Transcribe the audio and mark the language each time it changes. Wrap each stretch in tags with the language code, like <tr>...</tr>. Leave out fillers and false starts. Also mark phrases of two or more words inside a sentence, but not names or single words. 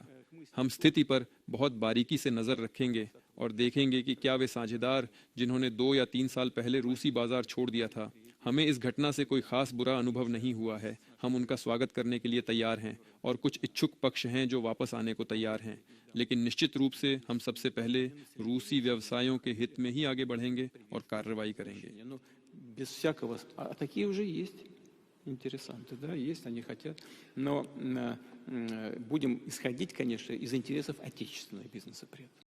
<hi>हम स्थिति पर बहुत बारीकी से नजर रखेंगे और देखेंगे कि क्या वे साझेदार जिन्होंने 2 या 3 साल पहले रूसी बाजार छोड़ दिया था, हमें इस घटना से कोई खास बुरा अनुभव नहीं हुआ है। हम उनका स्वागत करने के लिए तैयार हैं, और कुछ इच्छुक पक्ष हैं जो वापस आने को तैयार हैं। लेकिन निश्चित रूप से हम सबसे पहले रूसी व्यवसायों के हित में ही आगे बढ़ेंगे और कार्रवाई करेंगे।</hi> <ru>Без всякого... А такие уже есть интересанты, да, есть, они хотят. Но будем исходить, конечно, из интересов отечественного бизнеса при этом.</ru>